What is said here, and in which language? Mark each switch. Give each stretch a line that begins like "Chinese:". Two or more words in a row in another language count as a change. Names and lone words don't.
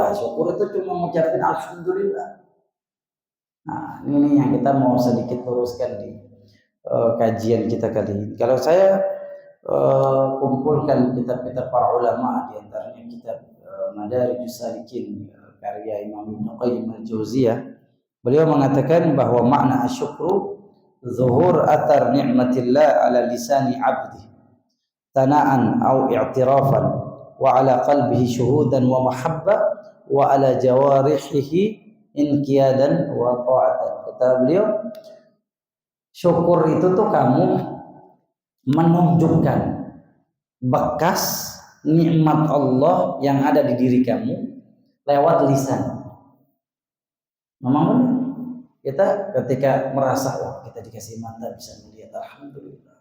Indonesian: Syukur itu cuma mengucapkan alhamdulillah. Nah, ini yang kita mau sedikit luruskan di kajian kita kali ini. Kalau saya kumpulkan kitab-kitab para ulama, di antaranya kitab Madarijus Salikin karya Imam Ibnu Qayyim al-Jauziyah, beliau mengatakan bahwa makna
Arabic: الشكر ظهور أثر نعمة الله على لسان عبده ثناء أو اعترافا وعلى قلبه شهودا ومحبة وعلى جوارحه انقيادا وطاعة.
Indonesian: Kata beliau, syukur itu tuh kamu menunjukkan bekas nikmat Allah yang ada di diri kamu lewat lisan. Memang benar. Kita ketika merasa wah kita dikasih mata bisa melihat, alhamdulillah.